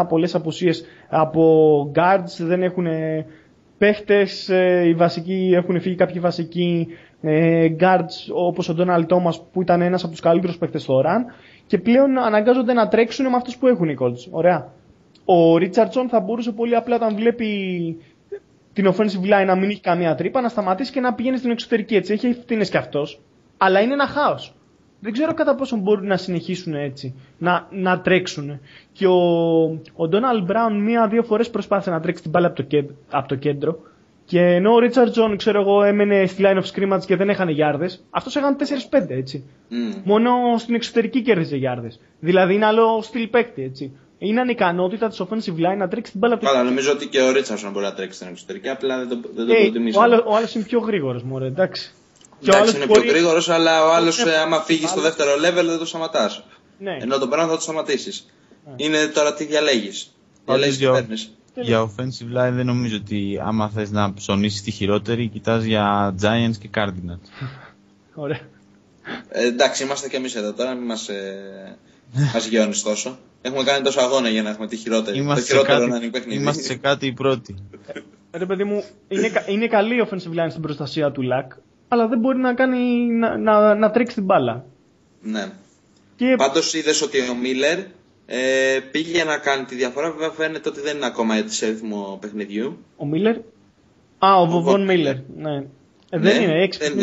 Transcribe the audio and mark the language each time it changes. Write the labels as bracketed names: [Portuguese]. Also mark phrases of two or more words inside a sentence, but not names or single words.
[Greek] Πολλές απουσίες από guards, δεν έχουν παίχτες, οι βασικοί έχουν φύγει κάποιοι βασικοί guards όπως ο Donald Thomas που ήταν ένας από τους καλύτερους παίχτες στο run και πλέον αναγκάζονται να τρέξουν με αυτούς που έχουν οι Colts. Ωραία. Ο Richardson θα μπορούσε πολύ απλά όταν βλέπει την [English] offensive line [Greek] να μην έχει καμία τρύπα, να σταματήσει και να πηγαίνει στην εξωτερική. Έτσι, έχει ευθύνες κι αυτός. Αλλά είναι ένα χάος. Δεν ξέρω κατά πόσο μπορούν να συνεχίσουν έτσι, να τρέξουν. Και ο Donald Brown 1-2 φορές προσπάθησε να τρέξει την μπάλα από το κέντρο. Και ενώ ο Richardson, ξέρω εγώ, έμενε στη [English] line of scrimmage [Greek] και δεν έχανε γιάρδες, αυτός έκανε 4-5, έτσι. Μόνο στην εξωτερική κέρδιζε γιάρδες. Δηλαδή είναι άλλο στυλ παίκτη, έτσι. Είναι ανικανότητα της [English] offensive line [Greek] να τρέξει την μπάλα από το κέντρο. Νομίζω ότι και ο Richardson μπορεί να τρέξει στην εξωτερική, απλά δεν το προτιμήσαμε. Ο άλλος είναι πιο γρήγορος, μωρέ, εντάξει. Εντάξει, είναι πιο γρήγορος, αλλά ο άλλος άμα φύγει στο δεύτερο level δεν το σταματάς. Ναι. Ενώ τον Brown θα το σταματήσεις. Είναι τώρα τι διαλέγεις. Για [English] offensive line [Greek] δεν νομίζω ότι άμα θες να ψωνίσεις τη χειρότερη, κοιτάς για Giants και Cardinals. Ωραία. Εντάξει, είμαστε κι εμείς εδώ τώρα, μην μας γιώνεις τόσο. Έχουμε κάνει τόσο αγώνα για να έχουμε τη χειρότερη. Είμαστε σε κάτι οι πρώτοι. Ρε παιδί μου, είναι καλή η [English] offensive line [Greek] στην προστασία του Luck, αλλά δεν μπορεί να τρέξει την μπάλα. Ναι. Πάντως είδες ότι ο Miller πήγε να κάνει τη διαφορά. Βέβαια φαίνεται ότι δεν είναι ακόμα σε ρυθμό παιχνιδιού. Ο Miller. Ο Von Miller. Ναι. Δεν είναι